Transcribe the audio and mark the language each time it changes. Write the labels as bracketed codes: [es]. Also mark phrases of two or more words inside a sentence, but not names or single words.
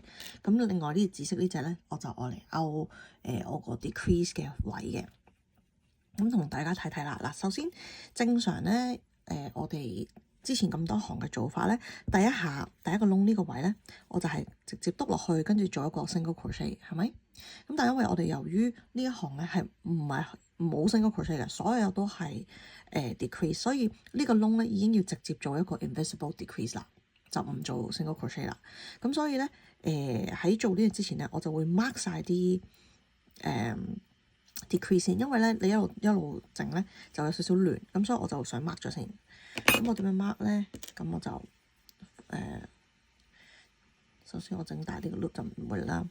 [yue] 咁另外呢紫色呢隻咧，我就我嚟勾我個 decrease 嘅位嘅。咁同大家睇睇啦。嗱，首先正常咧，我哋之前咁多行嘅做法咧，第一個窿呢個位咧，我就係直接篤落去，跟住做一個 [en] single crochet， [yue] 係咪？咁但係因為我哋由於呢一行咧係冇 [en] single crochet [yue] 嘅，所有都係decrease， 所以呢個窿咧已經要直接做一個 [en] invisible decrease [yue] 啦，就唔做 [en] single crochet [yue] 啦。咁所以咧，喺做呢樣之前咧，我就會 mark 晒啲decrease 先，因為咧你一路整咧就有少少亂，咁所以我就想 mark 咗先。咁我點樣 mark 咧？咁我就首先我整大啲個 loop 就唔會啦。